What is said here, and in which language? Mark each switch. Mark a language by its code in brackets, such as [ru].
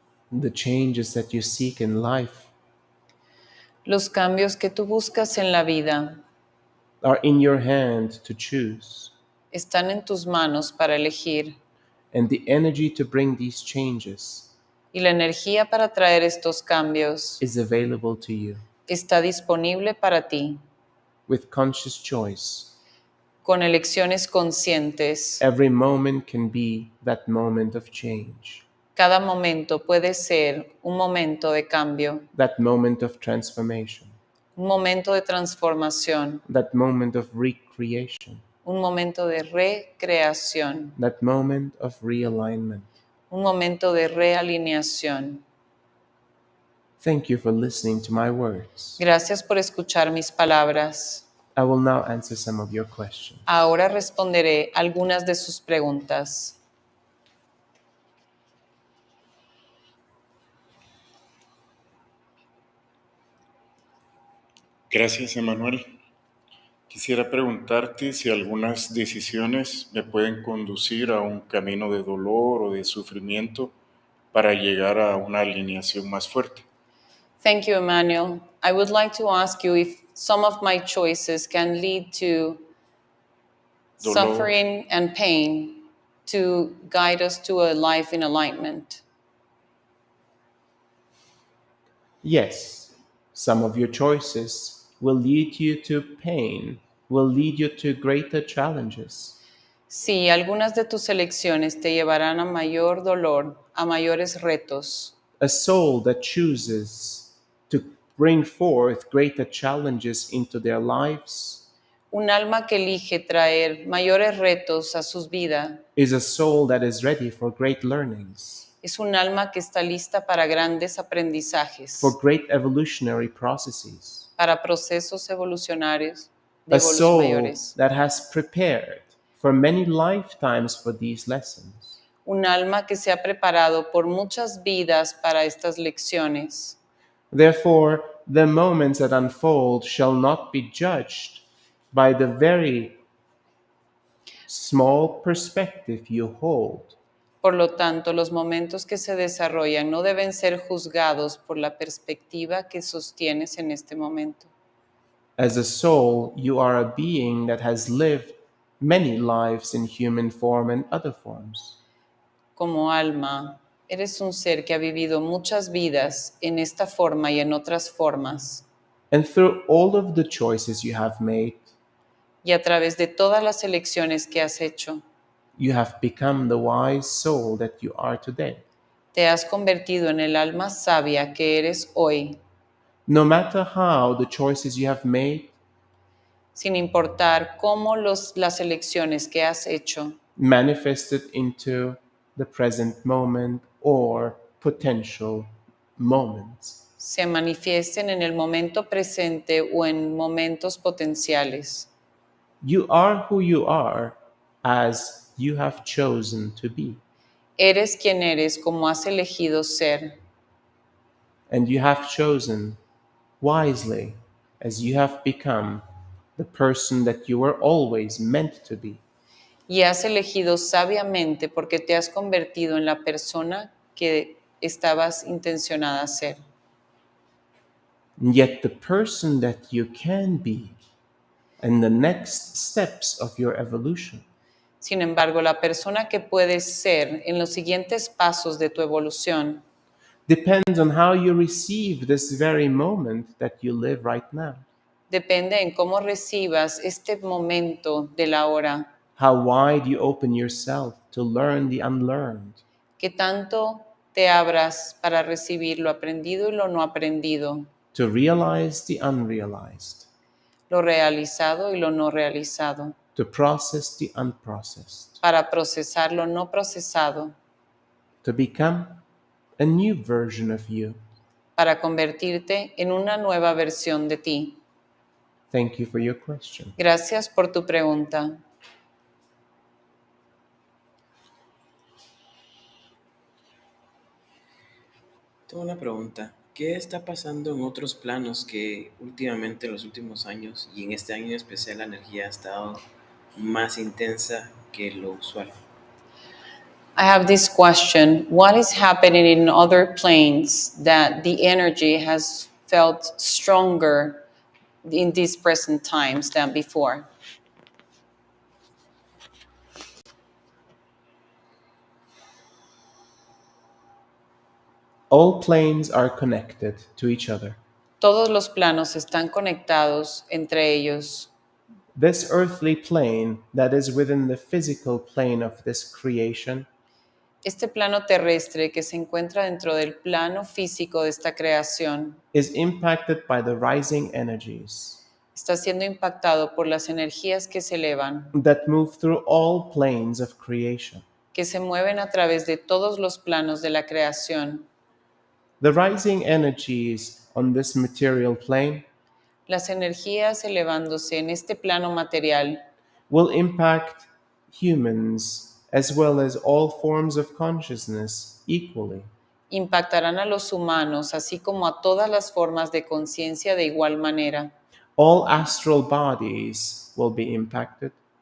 [en] the changes that you seek in life [es] Los cambios que tú buscas en la vida [en] are in your hand to choose, [es] están en tus manos para elegir. [en] and the energy to bring these changes [es] Y la energía para traer estos cambios [en] is available to you. [es] está disponible para ti. [en] With conscious choice, [es] Con elecciones conscientes, [en] every moment can be that moment of change, [es] cada momento puede ser un momento de cambio, [en] that moment of transformation, [es] un momento de transformación, [en] that moment of recreation, [es] un momento de recreación, [en] that moment of realignment. [es] un momento de realineación. [en] Thank you for listening to my words. [es] Gracias por escuchar mis palabras. [en] I will now answer some of your questions. [es] Ahora responderé algunas de sus preguntas. Gracias, Emmanuel. Quisiera preguntarte si algunas decisiones me pueden conducir a un camino de dolor o de sufrimiento para llegar a una alineación más fuerte. [en] Thank you, Emmanuel. I would like to ask you if some of my choices can lead to [es] Dolor. [en] suffering and pain to guide us to a life in alignment. Yes, some of your choices will lead you to pain, will lead you to greater challenges. [es] Sí, algunas de tus elecciones te llevarán a mayor dolor, a mayores retos. [en] A soul that chooses to bring forth greater challenges into their lives [es] Un alma que elige traer mayores retos a sus vidas [en] is a soul that is ready for great learnings, [es] es un alma que está lista para grandes aprendizajes, [en] for great evolutionary processes. [es] para procesos evolucionarios de [en] A soul [es] mayores. [en] that has prepared for many lifetimes for these lessons. [es] Un alma que se ha preparado por muchas vidas para estas lecciones. [en] Therefore, the moments that unfold shall not be judged by the very small perspective you hold. [es] Por lo tanto, los momentos que se desarrollan no deben ser juzgados por la perspectiva que sostienes en este momento. [en] As a soul, you are a being that has lived many lives in human form and other forms. [es] Como alma, eres un ser que ha vivido muchas vidas en esta forma y en otras formas. [en] And through all of the choices you have made, [es] Y a través de todas las elecciones que has hecho, [en] you have become the wise soul that you are today. [es] te has convertido en el alma sabia que eres hoy, [en] No matter how the choices you have made [es] sin importar cómo las elecciones que has hecho [en] manifested into the present moment or potential moments. [es] se manifiesten en el momento presente o en momentos potenciales. [en] You are who you are as you have chosen to be. [es] Eres quien eres como has elegido ser. [en] And you have chosen wisely as you have become the person that you were always meant to be. [es] Y has elegido sabiamente porque te has convertido en la persona que estabas intencionada a ser. [en] And yet the person that you can be and the next steps of your evolution [es] Sin embargo, la persona que puedes ser en los siguientes pasos de tu evolución [en] depends on how you receive this very moment that you live right now. [es] depende en cómo recibas este momento de la hora, [en] How wide you open yourself to learn the unlearned, [es] que tanto te abras para recibir lo aprendido y lo no aprendido, [en] to realize the unrealized, [es] lo realizado y lo no realizado, [en] to process the unprocessed, [es] para procesar lo no procesado, [en] to become a new version of you. [es] para convertirte en una nueva versión de ti. [en] Thank you for your question. [es] Gracias por tu pregunta. Tengo una pregunta. ¿Qué está pasando en otros planos que últimamente en los últimos años y en este año en especial la energía ha estado más intensa que lo usual? [en] I have this question. What is happening in other planes that the energy has felt stronger in these present times than before? All planes are connected to each other. [es] Todos los planos están conectados entre ellos. [en] This earthly plane that is within the physical plane of this creation [es] Este plano terrestre que se encuentra dentro del plano físico de esta creación [en] is impacted by the rising energies [es] está siendo impactado por las energías que se elevan, [en] that move through all planes of creation. [es] que se mueven a través de todos los planos de la creación. [en] The rising energies on this material plane [es] Las energías elevándose en este plano material [en] will impact humans as well as all forms of consciousness equally. [es] impactarán a los humanos, así como a todas las formas de conciencia de igual manera. [en] All astral bodies will be impacted.